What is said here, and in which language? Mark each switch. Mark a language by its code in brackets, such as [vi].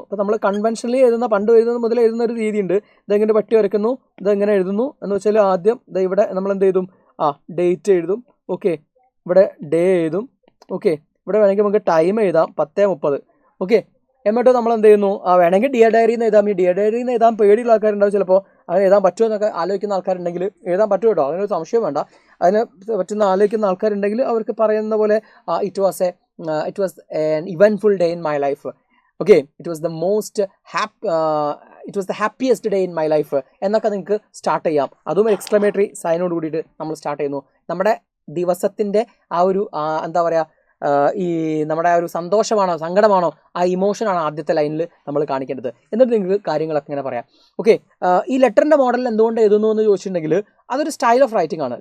[ml] അപ്പോൾ നമ്മൾ കൺവെൻഷനലി എഴുതുന്ന, പണ്ട് എഴുതുന്ന മുതൽ എഴുതുന്ന ഒരു രീതിയുണ്ട്. ഇതെങ്ങനെ പെട്ടി വരയ്ക്കുന്നു, ഇതെങ്ങനെ എഴുതുന്നു എന്ന് വെച്ചാൽ ആദ്യം ഇവിടെ നമ്മൾ എന്ത് എഴുതും? ഡേറ്റ് എഴുതും. ഓക്കെ, ഇവിടെ ഡേ എഴുതും. ഓക്കെ, ഇവിടെ വേണമെങ്കിൽ നമുക്ക് ടൈം എഴുതാം, 10:30. ഓക്കെ, എന്നിട്ട് നമ്മൾ എന്ത് ചെയ്യുന്നു? വേണമെങ്കിൽ ഡിയർ ഡയറിയിൽ നിന്ന് എഴുതാം. ഈ ഡിയർ ഡയറിയിൽ നിന്ന് എഴുതാൻ പേടിയുള്ള ആൾക്കാരുണ്ടാവും. ചിലപ്പോൾ അത് എഴുതാൻ പറ്റുമോ എന്നൊക്കെ ആലോചിക്കുന്ന ആൾക്കാരുണ്ടെങ്കിൽ എഴുതാൻ പറ്റുമോ കേട്ടോ, അതിനൊരു സംശയം വേണ്ട. അതിന് പറ്റുന്ന ആലോചിക്കുന്ന ആൾക്കാരുണ്ടെങ്കിൽ അവർക്ക് പറയുന്ന പോലെ [en] it was an eventful day in my life. Okay, it was the most it was the happiest day in my life [ml] എന്നൊക്കെ നിങ്ങൾക്ക് സ്റ്റാർട്ട് ചെയ്യാം. അതും എക്സ്ക്ലമേറ്ററി സൈനോട് കൂടിയിട്ട് നമ്മൾ സ്റ്റാർട്ട് ചെയ്യുന്നു. നമ്മുടെ ദിവസത്തിൻ്റെ ആ ഒരു എന്താ പറയുക, ഈ നമ്മുടെ ആ ഒരു സന്തോഷമാണോ സങ്കടമാണോ ആ ഇമോഷനാണ് ആദ്യത്തെ ലൈനിൽ നമ്മൾ കാണിക്കേണ്ടത്. എന്നിട്ട് നിങ്ങൾക്ക് കാര്യങ്ങളൊക്കെ ഇങ്ങനെ പറയാം. ഓക്കെ, ഈ ലെറ്ററിൻ്റെ മോഡൽ എന്തുകൊണ്ട് എഴുതുന്നു എന്ന് ചോദിച്ചിട്ടുണ്ടെങ്കിൽ അതൊരു സ്റ്റൈൽ ഓഫ് റൈറ്റിംഗ് ആണ്.